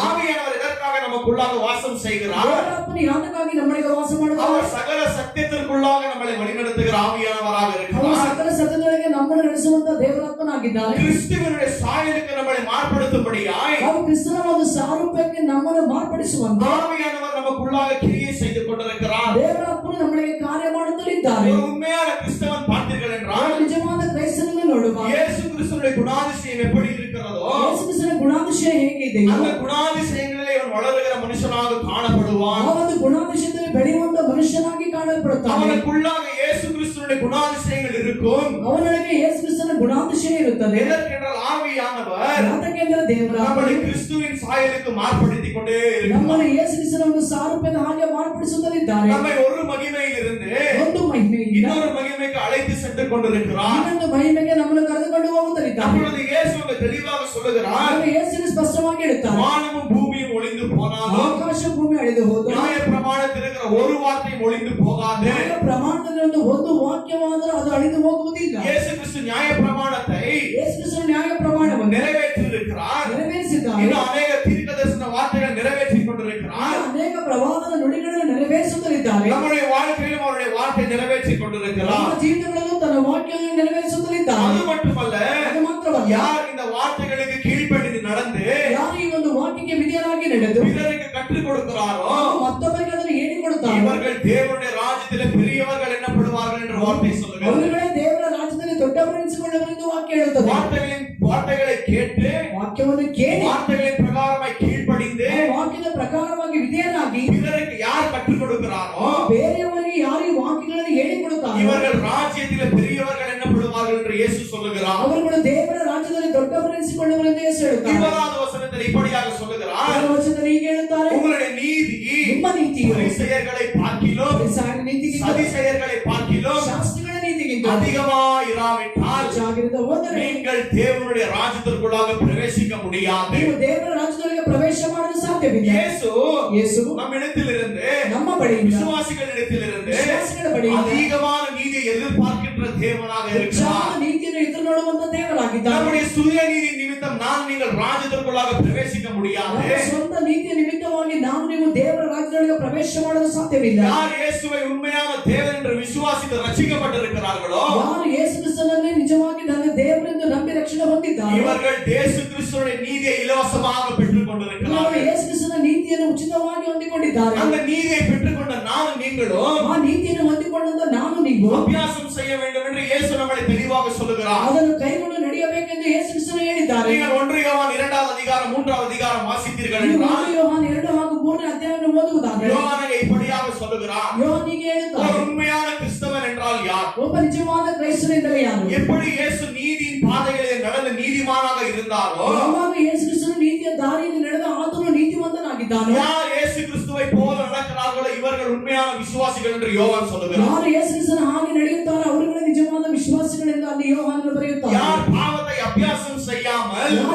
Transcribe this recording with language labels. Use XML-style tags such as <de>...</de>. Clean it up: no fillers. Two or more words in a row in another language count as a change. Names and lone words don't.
<ta>ஆவியானவர் எதற்காக நமக்குள்ளாக வாசம் செய்கிறார்?</ta> <kn>ದೇವರಾತ್ಮನು ಯಾತಕ್ಕಾಗಿ ನಮ್ಮೊಳಗೆ ವಾಸ ಮಾಡುತ್ತಾರೆ?</kn> <ta>அவர் சகல சத்தியத்திற்குள்ளாக நம்மளை வழிநடத்துகிற ஆவியானவராக</ta> <kn>ಅವರು</kn> <ta>இருக்கிறார்.</ta> <kn>ಸಕಲ ಸತ್ಯದೊಳಗೆ ನಮ್ಮನ್ನು ನಡೆಸುವಂತ ದೇವರಾತ್ಮನಾಗಿದ್ದಾರೆ.</kn> <ta>கிறிஸ்துவினுடைய சாயலுக்கு நம்மளை மார்படுத்தும்படியாய்</ta> <kn>ನಾವು ಕ್ರಿಸ್ತನ ಒಂದು ಸಾರೂಪ್ಯಕ್ಕೆ ನಮ್ಮನ್ನು ಮಾರ್ಪಡಿಸುವಂತೆ</kn> <ta>ஆவியானவர் நமக்குள்ளாக கிரியை செய்து கொண்டிருக்கிறார்.</ta> <kn>ದೇವರಾತ್ಮನು ನಮ್ಮೊಳಗೆ ಕಾರ್ಯ ಮಾಡುತ್ತಲಿದ್ದಾರೆ.</kn> <ta>ஒரு உண்மையான கிறிஸ்தவன் பார்த்தீர்கள் என்றால்,</ta> <kn>ನಿಜವಾದ ಕ್ರೈಸ್ತನನ್ನು ನೋಡುವ</kn> <ta>இயேசு கிறிஸ்துவினுடைய குணாதிசயம் எப்படி இருக்கிறதோ</ta> <kn>ಯೇಸು ಕ್ರಿಸ್ತನ ಗುಣಾತಿಶಯ ಹೇಗಿದೆಯೋ</kn> <ta>அந்த குணாதிசயங்களிலே இவன் வளருகிற மனுஷனாக</ta> <kn>ಆ</kn> <ta>காணப்படுவான்.</ta> <kn>ಒಂದು ಗುಣಾತಿಶಯದಲ್ಲಿ ಬೆಳೆಯುವಂತ ಮನುಷ್ಯನಾಗಿ ಕಾಣಲ್ಪಡುತ್ತಾನೆ.</kn> <ta>அவனுக்குள்ளாக இயேசு கிறிஸ்துவினுடைய குணாதிசயங்கள் இருக்கும்.</ta> <kn>ಅವನೊಳಗೆ ಯೇಸು ಕ್ರಿಸ್ತನ ಗುಣಾತಿಶಯ ಇರುತ್ತದೆ.</kn> <ta>எதற்கென்றால் ஆவியானவர்</ta> <kn>ಯಾತಕ್ಕೆಂದರೆ ದೇವರ</kn> <ta>நம்மளை கிறிஸ்துவின் சாயலுக்கு மார்படுத்திக் கொண்டே இருக்கிறார்.</ta> <kn>ನಮ್ಮನ್ನು ಯೇಸು ಕ್ರಿಸ್ತನ ಒಂದು ಸಾರೂಪ್ಯದ ಹಾಗೆ ಮಾರ್ಪಡಿಸುತ್ತಲಿದ್ದಾರೆ.</kn> <ta>நம்மை ஒரு மகிமையிலிருந்து</ta> <kn>ಒಂದು ಮಹಿಮೆಯಿಂದ</kn> <ta>இன்னொரு மகிமைக்கு அழைத்து சென்று கொண்டிருக்கிறார்.</ta> <kn>ಇನ್ನೊಂದು ಮಹಿಮೆಗೆ ನಮ್ಮನ್ನು ಕರೆದುಕೊಂಡು ಹೋಗುತ್ತಲಿದ್ದಾರೆ.</kn> <ta>அப்பொழுது இயேசு அங்கு தெளிவாக சொல்லுகிறார்,</ta> <kn>ಆಗ ಯೇಸು ಸ್ಪಷ್ಟವಾಗಿ ಹೇಳುತ್ತಾರೆ,</kn> <ta>வானமும் பூமியும் ஒளிந்து போனாலும்</ta> <kn>ಆಕಾಶ ಭೂಮಿ ಅಳಿದು ಹೋದು</kn> <ta>நியாய பிரமாணத்தில் இருக்கிற ஒரு வார்த்தையும் ஒளிந்து போகாது.</ta> <kn>ನ್ಯಾಯ ಪ್ರಮಾಣದಲ್ಲಿ ಒಂದು ವಾಕ್ಯವಾದರೂ ಅದು ಅಳಿದು ಹೋಗುವುದಿಲ್ಲ.</kn> <ta>இயேசு கிறிஸ்து நியாய பிரமாணத்தை</ta> <kn>ಯೇಸು ಕ್ರಿಸ್ತನ ನ್ಯಾಯ ಪ್ರಮಾಣವನ್ನು</kn> <ta>நிறைவேற்றியிருக்கிறார்.</ta> <kn>ನೆರವೇರಿಸಿದ್ದಾರೆ.</kn> <ta>இன்னும் அநேக தீர்க்கதரிசன வார்த்தைகள் நிறைவேற்றிக் கொண்டிருக்கிறார்.</ta> <kn>ಅನೇಕ ಪ್ರವಾದದ ನುಡಿಗಳನ್ನು ನೆರವೇರಿಸುತ್ತಲಿದ್ದಾರೆ.</kn> <ta>நம்முடைய வாழ்க்கையிலும் அவருடைய வார்த்தை நிறைவேற்றிக் கொண்டிருக்கிறார்.</ta> <kn>ನಮ್ಮ ಜೀವಿತಗಳಲ್ಲೂ ತನ್ನ ವಾಕ್ಯವನ್ನು ನೆರವೇರಿಸುತ್ತಲಿದ್ದಾರೆ.</kn> <ta>அது மட்டுமல்ல,</ta> <kn>ಅದು ಮಾತ್ರವಲ್ಲ,</kn> <ta>யார் இந்த வார்த்தைகளுக்கு கீழ்ப்படிந்து நடந்து</ta> <kn>ಯಾರು ಈ ಒಂದು ವಾಕ್ಯಕ್ಕೆ ವಿಧೇಯರಾಗಿ ನಡೆದು</kn> <ta>பிறருக்கு கற்றுக் கொடுக்கிறாரோ</ta> <kn>ಮತ್ತೊಬ್ಬರಿಗೆ ಅದನ್ನು ಹೇಳಿಕೊಡುತ್ತಾರೆ,</kn> <ta>இவர்கள் தேவனுடைய ராஜ்யத்திலே பெரியவர்கள் என்னப்படுவார்கள் என்ற வார்த்தை சொல்லுகிறது.</ta> <kn>ಅವರುಗಳೇ ದೇವರ ರಾಜ್ಯದಲ್ಲಿ ದೊಡ್ಡವರೆನಿಸಿಕೊಳ್ಳುವರೆಂದು ವಾಕ್ಯ ಹೇಳುತ್ತದೆ.</kn> <ta>வார்த்தைகளை கேட்டு</ta> <kn>ವಾಕ್ಯವನ್ನು ಕೇಳಿ</kn> <ta>வார்த்தைகளின் பிரகாரமாய் கீழ்ப்படிந்து</ta> <kn>ಆ ವಾಕ್ಯದ ಪ್ರಕಾರವಾಗಿ ವಿಧೇಯರಾಗಿ</kn> <ta>பிறருக்கு யார் கற்றுக் கொடுக்கிறாரோ</ta> <kn>ಬೇರೆಯವರಿಗೆ ಯಾರು ಈ ವಾಕ್ಯಗಳನ್ನು ಹೇಳಿಕೊಡುತ್ತಾರೆ</kn> <ta>இவர்கள் ராஜ்யத்திலே பெரியவர்கள் என்னப்படுவார்கள் என்று இயேசு சொல்லுகிறார்.</ta> <kn>ಅವರುಗಳು ದೇವರ ರಾಜ್ಯದಲ್ಲಿ ದೊಡ್ಡವರೆನಿಸಿಕೊಳ್ಳುವರೆಂದು ಯೇಸು ಹೇಳುತ್ತಾರೆ.</kn> <ta>20வது வசனத்தில் இப்படியாக சொல்லுகிறார்,</ta> <kn>ಆರನೇ ವಚನದಲ್ಲಿ ಹೀಗೆ ಹೇಳುತ್ತಾರೆ,</kn> <ta>உங்களுடைய நீதி</ta> <kn>ನಿಮ್ಮ ನೀತಿಯು</kn> <ta>பரிசேயர்களை பார்க்கிலும்</ta> <kn>ಫರಿಸಾಯರ ನೀತಿಗಿಂತ</kn> <ta>சதிசேயர்களை பார்க்கிலும்</ta> <kn>ಶಾಸ್ತ್ರಿಗಳ ನೀತಿಗಿಂತ</kn> <ta>அதிகமாயிராவிட்டால்</ta> <kn>ಹೆಚ್ಚಾಗಿರದ ಹೋದರೆ</kn> <ta>நீங்கள் தேவனுடைய ராஜ்யத்திற்குள்ளாக பிரவேசிக்க முடியாது.</ta> <kn>ನೀವು ದೇವರ ರಾಜ್ಯದೊಳಗೆ ಪ್ರವೇಶ ಮಾಡಲು ಸಾಧ್ಯವಿಲ್ಲ. ಯೇಸು</kn> <ta>நம்மிடத்திலிருந்து</ta> <kn>ನಮ್ಮ ಬಳಿಯಿಂದ</kn> <ta>விசுவாசிகளிடத்திலிருந்து</ta> <kn>ವಿಶ್ವಾಸಿಗಳ ಬಳಿಯಿಂದ</kn> <ta>அதிகமான நீதியை எதிர்பார்க்கின்ற தேவனாக இருக்கிறார்.</ta> <kn>ಹೆಚ್ಚಾದ ನೀತಿಯನ್ನು ಎದುರು ನೋಡುವಂತ ದೇವರಾಗಿದ್ದಾರೆ.</kn> <ta>நம்முடைய சுய நீதி நிமித்தம் நீங்கள் ராஜ்யத்திற்குள்ளாக பிரவேசிக்க முடியாது.</ta> <kn>ನಮ್ಮ ಸ್ವಂತ ನೀತಿಯ ನಿಮಿತ್ತವಾಗಿ ನಾವು ನೀವು ದೇವರ ರಾಜ್ಯದೊಳಗೆ ಪ್ರವೇಶ ಮಾಡಲು ಸಾಧ್ಯವಿಲ್ಲ.</kn> <ta>யார் இயேசுவை உண்மையான தேவன் என்று விசுவாசித்து ரட்சிக்கப்பட்டிருக்கிறார்களோ</ta> <kn>ಯಾರು ಯೇಸು ಕ್ರಿಸ್ತನನ್ನೇ ನಿಜವಾಗಿ ನನ್ನ ದೇವರೆಂದು ನಂಬಿ ರಕ್ಷಣೆ ಹೊಂದಿದ್ದಾರೆ,</kn> <ta>இவர்கள் இயேசு கிறிஸ்துவின் நீதியை இலவசமாக பெற்றுக்</ta> <kn>ಇವರು</kn> <ta>கொண்டிருக்கிறார்கள்.</ta> <kn>ಯೇಸು ಕ್ರಿಸ್ತನ ನೀತಿಯನ್ನು ಉಚಿತವಾಗಿ ಹೊಂದಿಕೊಂಡಿದ್ದಾರೆ.</kn> <ta>அந்த நீதியை பெற்றுக்கொண்ட நீங்களும்</ta> <kn>ಆ ನೀತಿಯನ್ನು ಹೊಂದಿಕೊಂಡಂತ ನಾನು ನೀವು</kn> <ta>அபியாசம் செய்ய வேண்டும் என்று இயேசு நம்மளை தெளிவாக சொல்லுகிறார்.</ta> <kn>ಅದನ್ನು ಕೈಗೊಂಡು ನಡೆಯಬೇಕೆಂದು ಯೇಸು ಕ್ರಿಸ್ತನು ಹೇಳಿದ್ದಾರೆ.</kn> <ta>நீங்கள் 1 யோவான் 2வது அதிகாரம் 3வது அதிகாரம் வாசித்தீர்கள்</ta> <kn>ನೀವು</kn> <ta>என்றால்</ta> <kn>ಯೋಹಾನ 2 ಹಾಗೂ 3ನೇ ಅಧ್ಯಾಯವನ್ನು ಓದುವುದಾದರೆ</kn> <ta>யோவான் இப்படியாக சொல்லுகிறார்,</ta> <kn>ಯೋಹಾನಿಗೆ</kn> <ta>ஒரு</ta> <kn>ಹೇಳುತ್ತಾರೆ,</kn> <ta>உண்மையான கிறிஸ்தவன் என்றால் யார்?</ta> <kn>ಒಬ್ಬ ನಿಜವಾದ ಕ್ರೈಸ್ತನೆಂದರೆ ಯಾರು?</kn> <ta>எப்படி இயேசு நீதியின் பாதைகளிலே நடந்து நீதிமானாக இருந்தாரோ,</ta> <kn>ಯಾವಾಗ ಯೇಸು ಕ್ರಿಸ್ತನು ನೀತಿಯ ದಾರಿಯಲ್ಲಿ ನಡೆದ ಆತನು ನೀತಿವಂತನಾಗಿದ್ದಾನೋ,</kn> <ta>யார் இயேசு கிறிஸ்துவை போல நடக்கிறார்களோ இவர்கள் உண்மையான விசுவாசிகள் என்று யோவான் சொல்லுகிறார்.</ta> <kn>ಯಾರು ಯೇಸು ಕ್ರಿಸ್ತನ ಹಾಗೆ ನಡೆಯುತ್ತಾರೋ ಅವರುಗಳೇ ನಿಜವಾದ ವಿಶ್ವಾಸಿಗಳೆಂದು ಅಲ್ಲಿ ಯೋಹಾನನು ಬರೆಯುತ್ತಾರೆ.</kn> <ta>யார் பாவத்தை அபியாசம் செய்யாமல்</ta>